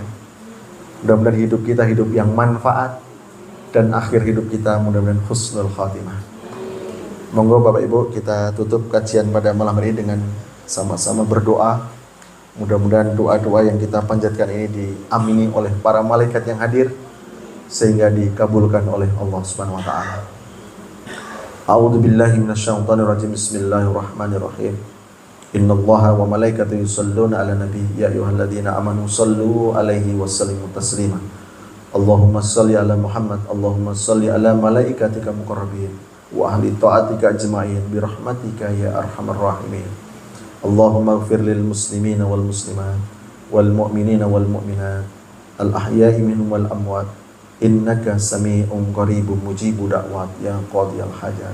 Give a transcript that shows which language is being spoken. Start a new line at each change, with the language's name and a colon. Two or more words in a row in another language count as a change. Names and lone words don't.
Indonesian: Mudah-mudahan hidup kita hidup yang manfaat, dan akhir hidup kita mudah-mudahan
Arabic: حسن الخاتمة.
Indonesian: Monggo Bapak Ibu, kita tutup kajian pada malam hari dengan sama-sama berdoa. Mudah-mudahan doa-doa yang kita panjatkan ini diamini oleh para malaikat yang hadir, sehingga dikabulkan oleh Allah
Arabic: سبحانه وتعالى. أعوذ بالله من الشيطان الرجيم. بسم الله الرحمن الرحيم. إن الله وملائكته يصلون على النبي يا أيها الذين آمنوا صلوا عليه وسلموا تسليما. اللهم صل على محمد، اللهم صل على ملائكتك المقربين وأهل طاعتك أجمعين برحمتك يا أرحم الراحمين. اللهم اغفر للمسلمين والمسلمات والمؤمنين والمؤمنات الأحياء منهم والأموات إنك سميع قريب مجيب الدعوات يا قاضي الحاجات.